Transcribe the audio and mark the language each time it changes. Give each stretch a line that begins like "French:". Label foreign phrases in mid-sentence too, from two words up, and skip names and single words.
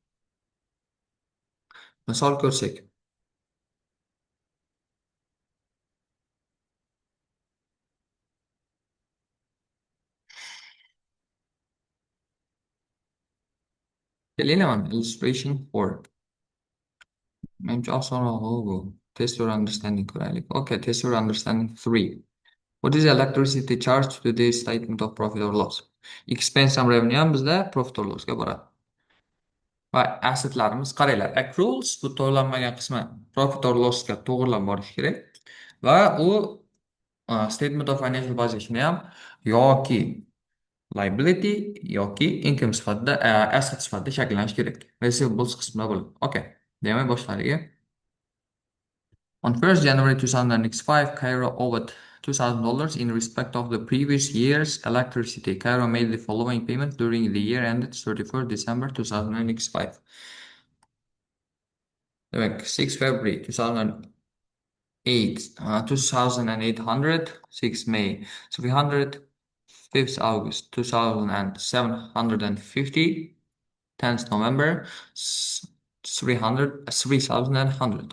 Uzbek: Misol ko'rsak, kelinglar mana illustration 4. Menimcha osonroq bu.
English: Test your understanding
Uzbek: ko'raylik.
English: Okay, test your understanding
Uzbek: 3.
English: What is the electricity charge to this statement of profit or loss? Expense and revenue
Uzbek: ham bizda
English: profit or lossga
Uzbek: boradi. Va assetlarimiz qaranglar. Accruals bu to'lanmagan qismi
English: profit or lossga
Uzbek: to'g'rilab borishi kerak. Va u
English: statement of financial position
Uzbek: ham yoki liability yoki income sifatida asset sifatida shakllanishi kerak. Receivables qismida bo'ladi. Okay. Demak, boshlariga.
English: On 1st January 2005, Cairo owed $2,000 in respect of the previous year's electricity. Cairo made the following payment during the year ended 31st December 2005.
Uzbek: Demek 6 February 2008, 2800, 6 May 300, 5th August 2750, 10th November 300, 3100.